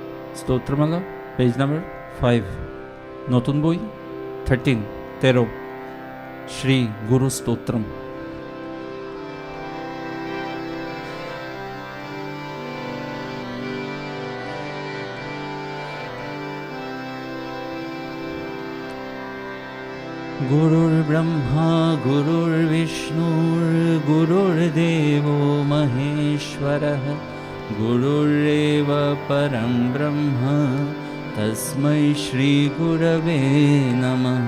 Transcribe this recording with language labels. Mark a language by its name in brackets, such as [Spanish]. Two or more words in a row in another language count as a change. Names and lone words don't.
[Bangla] স্তোত্রমালা [English] page number [Bangla] 5, নতুন বই 13 শ্রী গুরু স্তোত্রম। [Sanskrit] गुरुर्ब्रह्मा गुरुर्विष्णुर्गुरुर्देवो महेश्वरः, गुरुरेव परं ब्रह्म तस्मै श्रीगुरवे नमः।